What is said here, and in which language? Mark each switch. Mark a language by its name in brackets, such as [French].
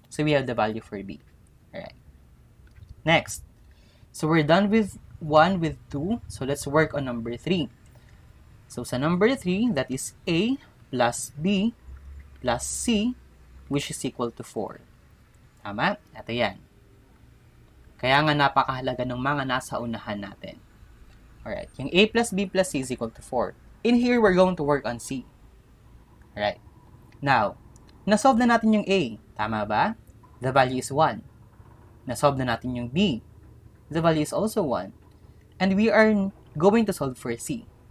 [English] So we have the value for B. Alright. Next. So we're done with 1 with 2. So let's work on number 3. So sa number 3, that is A plus B plus C, which is equal to 4. [Filipino] Tama? Ito yan. Kaya nga napakahalaga ng mga nasa unahan natin. [English] Alright, yung A plus B plus C is equal to 4. In here, we're going to work on C. Alright. Now, [Filipino] nasolve na natin yung A. Tama ba? [English] The value is 1. [Filipino] Nasolve na natin yung B. [English] The value is also 1. And we are going to solve for C.